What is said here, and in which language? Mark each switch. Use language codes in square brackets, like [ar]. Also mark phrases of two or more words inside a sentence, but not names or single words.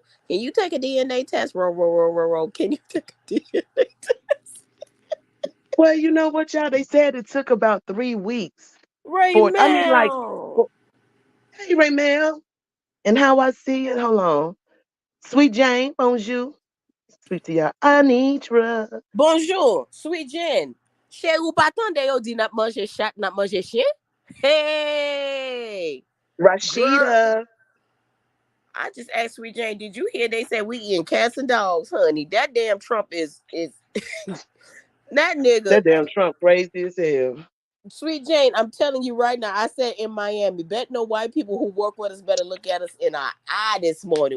[en] Can you take a DNA test? Roll. Can you take a DNA test? Well, you know what, y'all? They said it took about 3 weeks Ray for. I mean, like, Mel. for, hey, Raymel, and how I see it. Hold on, Sweet Jane, bonjour, sweet to y'all. Anitra, Bonjour, Sweet Jen. [ht] Chez ou pas tande yo di nap manje chat, nap manje chien? [en] Hey, girl. Rashida. I just asked Sweet Jane, did you hear they said we eating cats and dogs, honey? That damn Trump is that nigga. That damn Trump crazy as hell. Sweet Jane, I'm telling you right now, I said in Miami, bet no white people who work with us better look at us in our eye this morning.